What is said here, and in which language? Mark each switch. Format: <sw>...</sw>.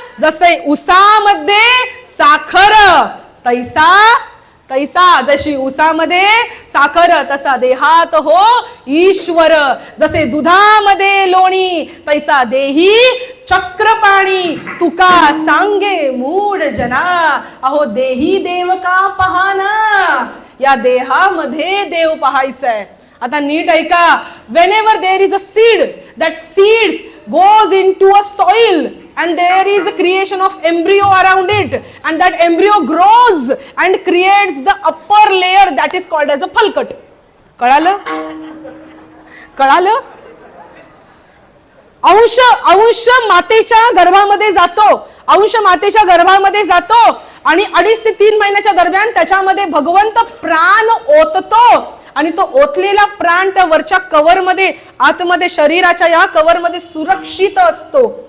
<mr>जसे उसामध्ये साखर तैसा तैसा, जशी उसामध्ये साखर तसा देहात हो ईश्वर. जसे दुधामध्ये लोणी तैसा देही चक्रपाणी. तुका सांगे मूढ जना, अहो देही देव का पाहना. या देहामध्ये देव पाहायचंय. आता नीट ऐका.</mr> <en>whenever there is a seed, that seeds goes into a soil and there is a creation of embryo around it, and that embryo grows and creates the upper layer that is called as a falcut.</en> <mr>कळालं? कळालं? अंश अंश मातेच्या गर्भामध्ये जातो, अंश मातेच्या गर्भामध्ये जातो आणि 2.5 ते 3 महिन्याच्या दरम्यान त्याच्यामध्ये भगवंत प्राण ओततो आणि तो ओतलेला प्राण त्या वरच्या कव्हर मध्ये, आतमध्ये शरीराच्या या कव्हर मध्ये सुरक्षित असतो.</mr>